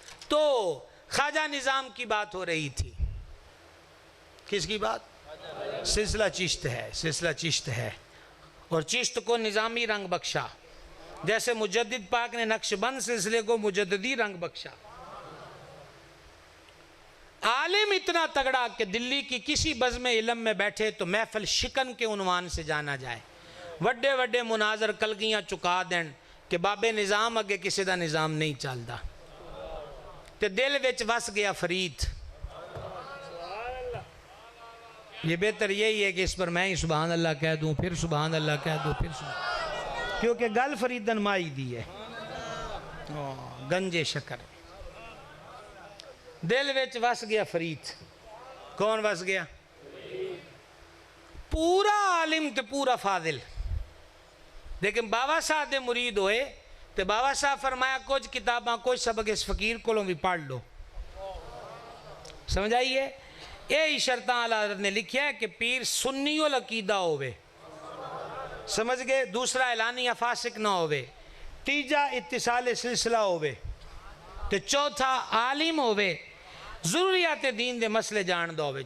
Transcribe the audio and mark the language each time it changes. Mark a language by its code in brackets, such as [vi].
[ur] تو خواجہ نظام کی بات ہو رہی تھی. کس کی بات؟ سلسلہ چشت ہے اور چشت کو نظامی رنگ بخشا جیسے مجدد پاک نے نقش بند سلسلے کو مجددی رنگ بخشا. عالم اتنا تگڑا کہ دلی کی کسی بزم علم میں بیٹھے تو محفل شکن کے عنوان سے جانا جائے. [pa] وڈے وڈے مناظر کلگیاں چکا دین کہ بابے نظام اگے کسی دا نظام نہیں چالدا تے دل وچ وس گیا فرید. [ur] یہ بہتر یہی ہے کہ اس پر میں ہی سبحان اللہ کہہ دوں پھر سبحان اللہ کہہ دوں پھر سبحان [pa] کیونکہ گل فریدن مائی دی ہے گنجے شکر دل وچ وس گیا فرید. کون وس گیا؟ پورا عالم تے پورا فاضل. لیکن بابا صاحب دے مرید ہوئے تے بابا صاحب فرمایا کچھ کتاباں کچھ سبق [ur] اس فقیر کو بھی پڑھ لو. [pa] سمجھ آئیے یہ شرطاں اعلیٰ حضرت نے لکھیا ہے کہ پیر سنی العقیدہ ہوئے سمجھ گئے. دوسرا اعلانیہ فاسق نہ ہوئے. تیجا اتصال سلسلہ ہوئے تے چوتھا عالم ہوئے ضروریات دین دے مسئلے جان دو ہوئے.